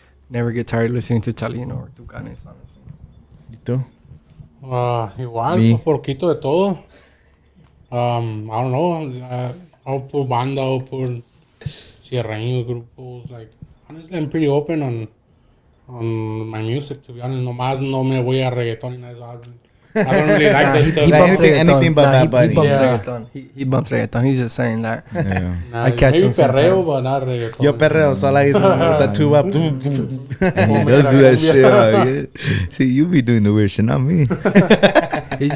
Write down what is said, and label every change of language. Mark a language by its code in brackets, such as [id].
[en] Never get tired listening to Chalino or Tucanes, honestly. [es] ¿Y tú? Igual, [en] Me. [es] un poquito de todo. [en] I don't know. I'll put banda, I'll put sierreño grupos. Like, honestly, I'm pretty open on my music, to be honest. [es] Nomás no me voy a reggaeton y nada. [en] I don't really like that stuff. He bumps anything but Bad Bunny. He bumps Yeah. reggaeton. He bumps reggaeton. He's just saying that. Yeah. Nah, I catch maybe him [es] perreo, [en] sometimes. but not reggaeton. [es] Yo perreo, [en] so like with the tuba. Boom, boom. And he does do that shit. Yeah. See, you be doing the weird shit, not me. He's But